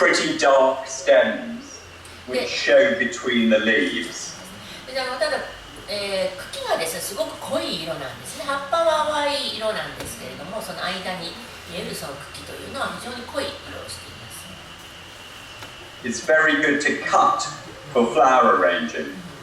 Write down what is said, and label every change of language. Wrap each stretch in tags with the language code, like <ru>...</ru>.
<en>And pretty dark stems which show between the leaves.</en> <ja>ただ、茎がですねすごく濃い色なんですね。葉っぱは淡い色なんですけれども、その間に見えるその茎というのは非常に濃い色をしています。</ja> <en>It's very good to cut for flower arranging.</en>